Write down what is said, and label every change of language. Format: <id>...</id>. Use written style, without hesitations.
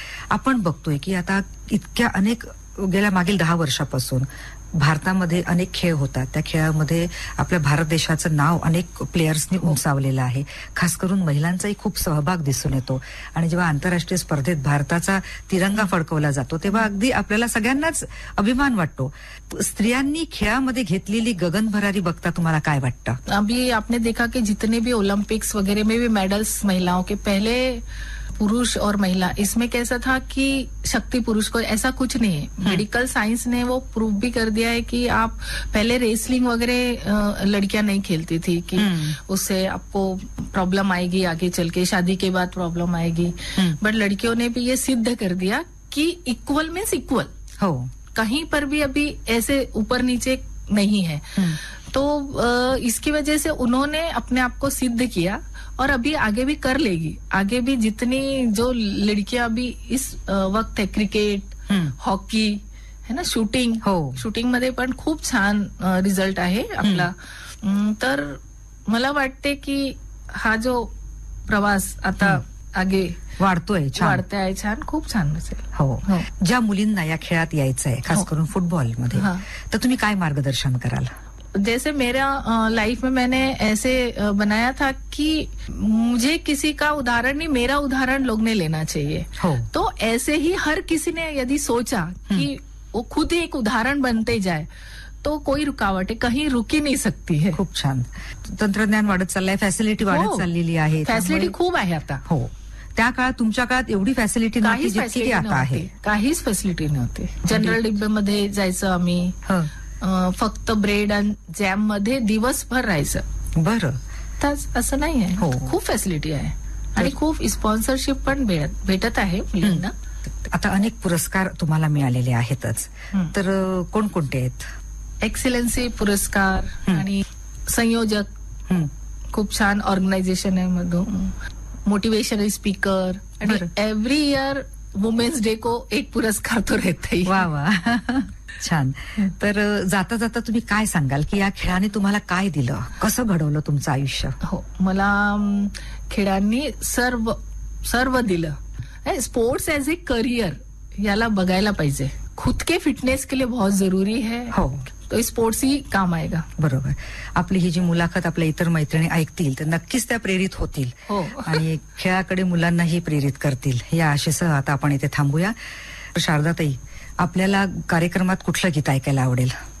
<mr>आपण बघतोय की आता इतक्या अनेक, गेल्या मागील 10 वर्षापासून भारतामध्ये अनेक खेळ होतात, त्या खेळामध्ये आपल्या भारत देशाचं नाव अनेक प्लेयर्सनी उंचावलेलं आहे. खास करून महिलांचाही खूप सहभाग दिसून येतो आणि जेव्हा आंतरराष्ट्रीय स्पर्धेत भारताचा तिरंगा फडकवला जातो तेव्हा अगदी आपल्याला सगळ्यांनाच अभिमान वाटतो. स्त्रियांनी खेळामध्ये घेतलेली गगनभरारी बघता तुम्हाला काय वाटतं?</mr> <hi>अभि आपने देखा की जितने भी ओलंपिक्स वगैरे में भी मेडल्स महिलाओं के, पहले पुरुष और महिला इसमें कैसा था कि शक्ति पुरुष को, ऐसा कुछ नहीं है. मेडिकल साइंस ने वो प्रूफ भी कर दिया है कि आप पहले रेसलिंग वगैरह लड़कियां नहीं खेलती थी कि उससे आपको प्रॉब्लम आएगी आगे चल के, शादी के बाद प्रॉब्लम आएगी, बट लड़कियों ने भी ये सिद्ध कर दिया कि</hi> <en>Equal means equal.</en> <mr>हो,</mr> <hi>कहीं पर भी अभी ऐसे ऊपर नीचे नहीं है. तो इसकी वजह से उन्होंने अपने आप को सिद्ध किया और अभी आगे भी कर लेगी. आगे भी जितनी जो लड़कियां अभी इस वक्त है, क्रिकेट, हॉकी है ना, शूटिंग,</hi> <mr>हो शूटिंग मध्ये पण खूप छान रिजल्ट आहे आपला. तर मला वाटते की हा जो प्रवास आता आगे वाढतोय, वाढतोय छान, खूप छान असेल. हो, ज्या मुलींना या खेळात यायचं आहे खास करून फुटबॉल मध्ये, तर तुम्ही काय मार्गदर्शन कराल?</mr> <hi>जैसे मेरा लाइफ में मैंने ऐसे बनाया था कि मुझे किसी का उदाहरण नहीं, मेरा उदाहरण लोग ने लेना चाहिए. तो ऐसे ही हर किसी ने यदि सोचा कि वो खुद ही एक उदाहरण बनते जाए तो कोई रुकावट है, कहीं रुकी नहीं सकती है.</hi> <mr>खूब छान. तंत्रज्ञान वाढत चाललंय, फैसिलिटी वाढत चाललेली आहे. फैसिलिटी खूब आहे आता. हो, त्या काळात तुमच्या काळात एवढी फॅसिलिटी नव्हती जितकी आता आहे. काहीच फॅसिलिटी नव्हती. जनरल डिब्बे मध्ये जायचं आम्ही, फक्त ब्रेड आणि जॅम मध्ये दिवसभर राहायचं. बरं, तर असं नाही आहे. हो, खूप फॅसिलिटी आहे आणि खूप स्पॉन्सरशिप पण भेटत आहे मुलींना. आता अनेक पुरस्कार तुम्हाला मिळालेले आहेतच, तर कोणकोणते आहेत? एक्सिलन्सी पुरस्कार आणि संयोजक, खूप छान ऑर्गनायझेशन आहे मधून, मोटिवेशनल स्पीकर, आणि</mr> <en>every year women's day</en> <hi>को एक पुरस्कार तो रहते ही.</hi> <mr>वा वा. छान. तर जाता जाता तुम्ही काय सांगाल की या खेळाने तुम्हाला काय दिलं, कसं घडवलं तुमचं आयुष्य? हो, मला खेळांनी सर्व दिलं.</mr> <en>sports as a career</en> <mr>याला बघायला पाहिजे.</mr> <hi>खुद के फिटनेस के लिए बहुत जरूरी है.</hi> <mr>हो,</mr> <hi>तो स्पोर्ट्स ही काम आएगा.</hi> <mr>बरोबर. आपली ही जी मुलाखत आपल्या इतर मैत्रिणी ऐकतील तर नक्कीच त्या प्रेरित होतील. हो, आणि खेळाकडे मुलांनाही प्रेरित करतील या आशेसह आता आपण इथे थांबूया. शारदाताई, आपल्याला कार्यक्रमात कुठलं गीत ऐकायला आवडेल?</mr>